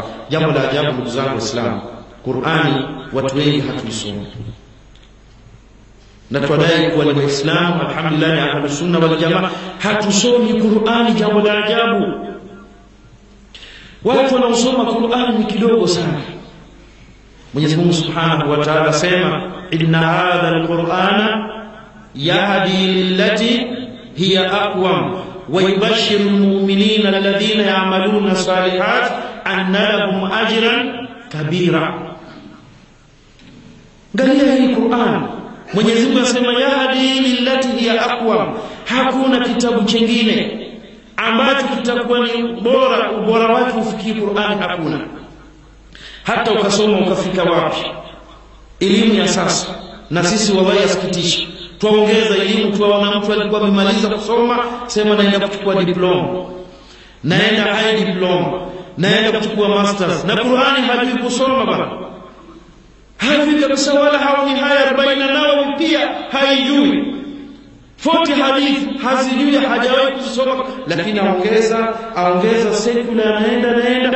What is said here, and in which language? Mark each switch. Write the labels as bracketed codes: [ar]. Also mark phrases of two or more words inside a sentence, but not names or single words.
[sw] Jambo la ajabu ndugu zangu Waislamu, Qur'ani watu wengi hatuisomi. na twadai kuwa ni Waislamu alhamdulillah ya [ar] أهل السنة والجماعة, [sw] hatusomi Qur'ani jambo la ajabu. Watu wanaosoma Qur'ani ni kidogo sana. Mwenyezi Mungu [ar] سبحانه وتعالى sema إن هذا القرآن يهدي للتي هي أقوم ويبشر المؤمنين الذين يعملون الصالحات أن لهم أجرا كبيرا. [sw] Angalia hii Qur'an, Mwenyezi Mungu asema [ar] يهدي للتي هي أقوم. [sw] Hakuna kitabu kingine ambacho kitakuwa ni bora, ubora wake ufikie Qur'an, hakuna. Hata ukasoma ukafika wapi elimu ya sasa, na sisi wallahi yasikitisha, tuongeza elimu, tuwaona mtu alikuwa amemaliza kusoma sema naenda kuchukua diploma, naenda [en] high diploma, [sw] naenda kuchukua masters, na Qur'ani hajui kusoma bana, hajui kabisa, wala haoni haya 40 nao pia haijui, 40 hadithi hazijui, hajawahi kusoma, lakini aongeza sekula, anaenda.